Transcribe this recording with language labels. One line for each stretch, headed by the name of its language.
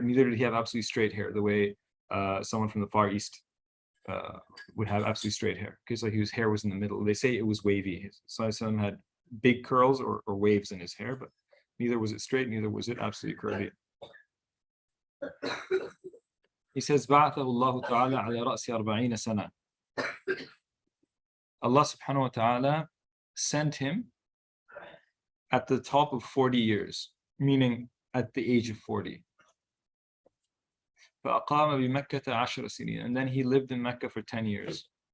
English: Neither did he have absolutely straight hair the way someone from the Far East would have absolutely straight hair, because like his hair was in the middle. They say it was wavy. ﷺ had big curls or waves in his hair, but neither was it straight, neither was it absolutely curly.
Arabic: He says, بعثه الله تعالى على رأس 40 سنة.
English: Allah subhanahu wa ta'ala sent him at the top of 40 years, meaning at the age of 40.
Arabic: فأقام بمكة 10 سنين,
English: and then he lived in Mecca for 10 years.